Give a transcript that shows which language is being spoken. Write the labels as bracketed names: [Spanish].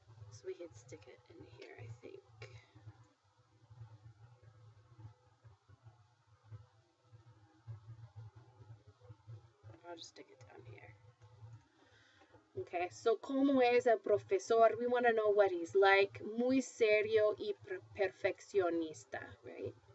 [English] So we could stick it in here, I think. I'll just stick it down here. Okay, so [Spanish] ¿cómo es el profesor? [English] We want to know what he's like. [Spanish] Muy serio y perfeccionista, [English] right?